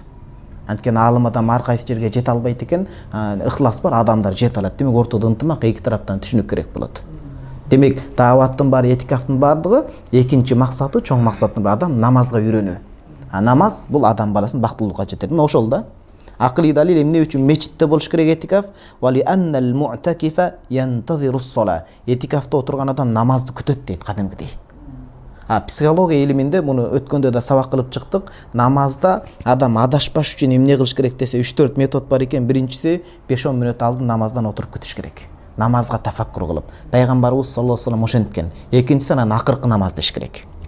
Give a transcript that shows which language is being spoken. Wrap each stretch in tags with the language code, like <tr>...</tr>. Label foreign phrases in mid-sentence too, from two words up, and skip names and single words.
<ky>Анткени алым адам ар кайсы жерге жете албайт экен, ыхлас бар адамдар жете алат. Демек ортодо ынтымак эки тараптан түшүнүк керек болот. Демек даваттын баары, этикафтын баардыгы экинчи максаты, чоң максаттын бири адам намазга үйрөнүү. Намаз бул адам баласын бактылуулукка жетет. Мына ошол да. Акылый далил эмне үчүн мечитте болуш керек этикаф?</ky> <ar>ولأن المعتكف ينتظر الصلاة.</ar> <ky>Этикафта отурган адам намазды күтөт дейт кадимкидей. Психология илиминде муну өткөндө да сабак кылып чыктык. Намазда адам адашпаш үчүн эмне кылыш керек десе 3-4 метод бар экен. Биринчиси 5-10 мүнөт алдын намаздан отуруп күтүш керек. Намазга тафаккур кылып. Пайгамбарыбыз</ky> <ar>صلى الله عليه وسلم</ar> <ky>ошенткен. Экинчиси анан акыркы намаз деш керек.</ky>